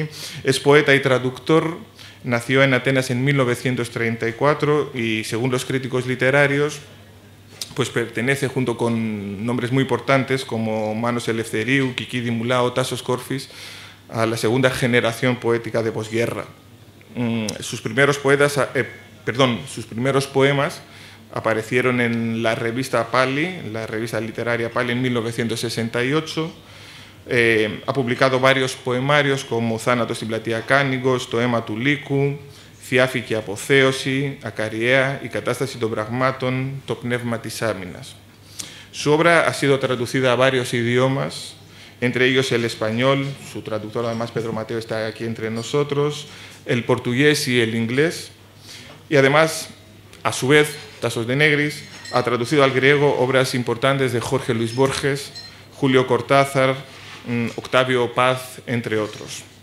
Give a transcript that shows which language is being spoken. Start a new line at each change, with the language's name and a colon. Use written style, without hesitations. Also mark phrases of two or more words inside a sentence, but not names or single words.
Spanish: Es poeta y traductor, nació en Atenas en 1934 y, según los críticos literarios, pues pertenece, junto con nombres muy importantes como Manos Eleftheriou, Kiki Dimulao, Tasos Korfis, a la segunda generación poética de posguerra. Sus primeros poemas aparecieron en la revista Pali, la revista literaria Pali, en 1968. Ha publicado varios poemarios como Θάνατος στην πλατεία Κάνιγος, Το αίμα του λύκου, θειάφικη αποθέωση, ακαριέα, η κατάσταση των πραγμάτων, το πνεύμα της άμυνας. Su obra ha sido traducida a varios idiomas, entre ellos el español, su traductor además Pedro Mateo está aquí entre nosotros, el portugués y el inglés, y además, a su vez, Tasos de Negris ha traducido al griego obras importantes de Jorge Luis Borges, Julio Cortázar, Octavio Paz, entre otros.